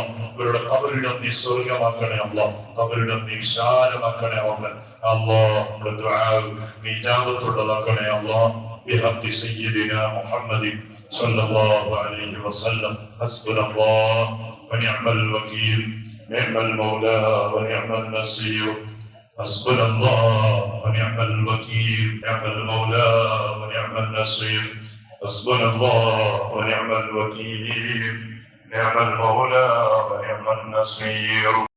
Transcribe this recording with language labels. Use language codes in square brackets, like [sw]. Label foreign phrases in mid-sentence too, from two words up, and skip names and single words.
[ml] അവരുടെ ഖബറിടം നീ സ്വർഗ്ഗമാക്കണേ അല്ലാഹ്, ഖബറിടം നീ വിശാലമാക്കണേ അല്ലാഹ്. നമ്മുടെ ദുആ നീ ഇജാബത്തുള്ളതാക്കണേ അല്ലാഹ്. [ar] بحق سيدنا محمد صلى الله عليه وسلم. حسبنا الله ونعم الوكيل نعم المولى ونعم النصير. حسبنا الله ونعم الوكيل، نعم المولى ونعم النصير. حسبنا الله ونعم الوكيل، نعم المولى ونعم النصير.